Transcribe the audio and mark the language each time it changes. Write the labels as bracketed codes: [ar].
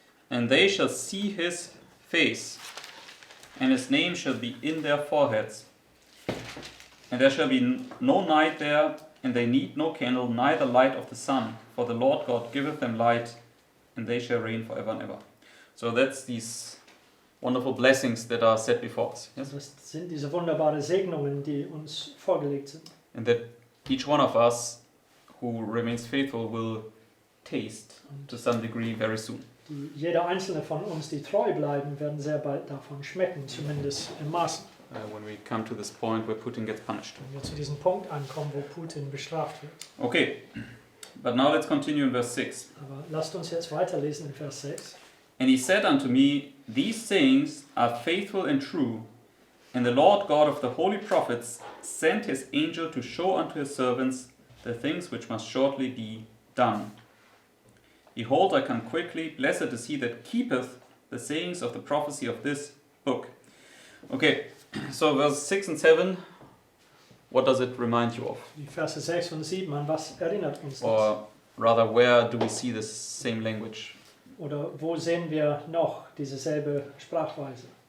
[en] And they shall see his face, and his name shall be in their foreheads. And there shall be no night there, and they need no candle, neither light of the sun, for the Lord God giveth them light, and they shall reign forever and ever. So that's these wonderful blessings that are set before us. Yes? [de] Das sind diese wunderbaren Segnungen, die uns vorgelegt sind. [en] And that each one of us who remains faithful will taste to some degree very soon. [de] Die, jeder einzelne von uns, die treu bleiben, werden sehr bald davon schmecken, zumindest im Maßen. [en] When we come to this point where Putin gets punished. [de] Wenn wir zu diesem Punkt ankommen, wo Putin bestraft wird. [en] Okay, but now let's continue in verse 6. [de] Aber lasst uns jetzt weiterlesen in Vers 6. [en] And he said unto me, These sayings are faithful and true, and the Lord God of the holy prophets sent his angel to show unto his servants the things which must shortly be done. Behold, I come quickly, blessed is he that keepeth the sayings of the prophecy of this book. Okay, so verse 6 and 7, what does it remind you of? [de] Die Verse 6 und 7, an was erinnert uns das? [en] Or rather, where do we see this same language? [de] Oder wo sehen wir noch diese selbe Sprachweise?